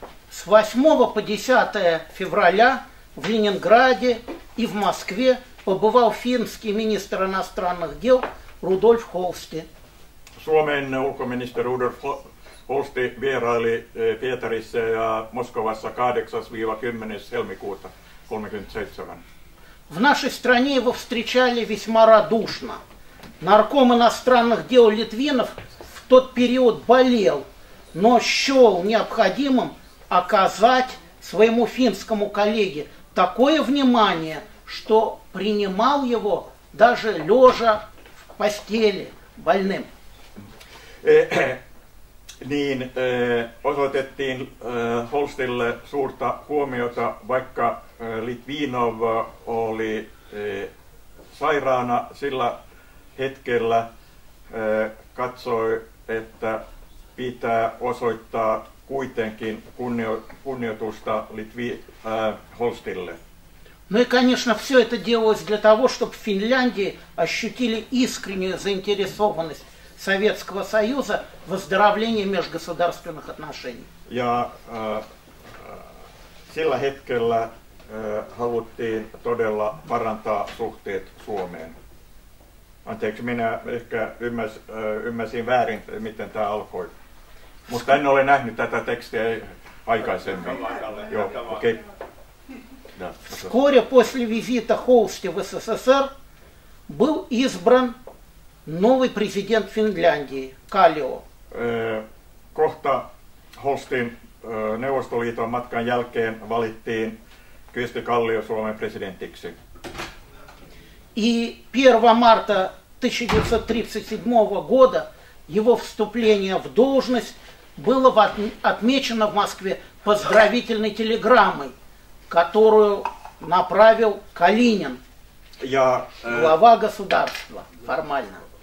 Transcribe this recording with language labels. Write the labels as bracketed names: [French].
[Russian] С 8 по 10 февраля в Ленинграде и в Москве побывал финский министр иностранных дел Рудольф Холсти. [Finnish] Suomen ulkoministeri Rudolf Holsti vieraili Pietarissa ja Moskovassa 8-10. helmikuuta 1937. [Russian] В нашей стране его встречали весьма радушно. Нарком иностранных дел Литвинов в тот период болел, но счел необходимым оказать своему финскому коллеге такое внимание, что принимал его даже лежа в постели больным. [Finnish] Niin osoitettiin Holstille suurta huomiota, vaikka Litvinov oli sairaana sillä hetkellä, katsoi, että pitää osoittaa kuitenkin kunnioitusta Holstille. [Russian] Ну и, конечно, все это делалось для того, чтобы в Финляндии ощутили искреннюю заинтересованность Советского Союза в выздоровлении межгосударственных отношений. [Finnish] Ja sillä hetkellä haluttiin todella parantaa suhteet Suomeen. Anteeksi, minä ehkä ymmärsin väärin, miten tämä alkoi. Mutta en ole nähnyt tätä tekstiä aikaisemmin. Joo, okei. [Russian] Вскоре после визита Холсти в СССР был избран новый президент Финляндии, Калио. [Finnish] Kohta Holstin Neuvostoliiton matkan jälkeen valittiin Kyösti Kallio Suomen presidentiksi. [Russian] И 1 марта 1937 года его вступление в должность было отмечено в Москве поздравительной телеграммой, которую направил Калинин, глава государства, формально.